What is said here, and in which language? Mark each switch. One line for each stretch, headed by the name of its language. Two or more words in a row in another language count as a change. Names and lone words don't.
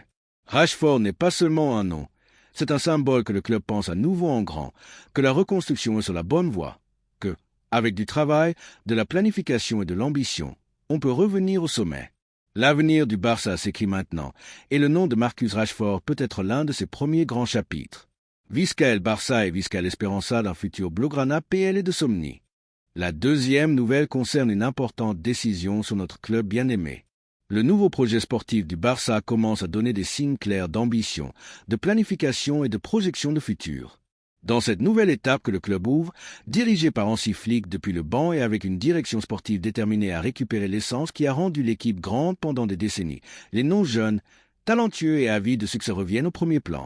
French: Rashford n'est pas seulement un nom, c'est un symbole que le club pense à nouveau en grand, que la reconstruction est sur la bonne voie, que, avec du travail, de la planification et de l'ambition, on peut revenir au sommet. L'avenir du Barça s'écrit maintenant, et le nom de Marcus Rashford peut être l'un de ses premiers grands chapitres.
Catalan: Visca el Barça
French: et
Catalan: Visca l'Esperanza
French: d'un futur Blaugrana PL et de Somni. La deuxième nouvelle concerne une importante décision sur notre club bien-aimé. Le nouveau projet sportif du Barça commence à donner des signes clairs d'ambition, de planification et de projection de futur. Dans cette nouvelle étape que le club ouvre, dirigé par Hansi Flick depuis le banc et avec une direction sportive déterminée à récupérer l'essence qui a rendu l'équipe grande pendant des décennies, les noms jeunes, talentueux et avides de succès reviennent au premier plan.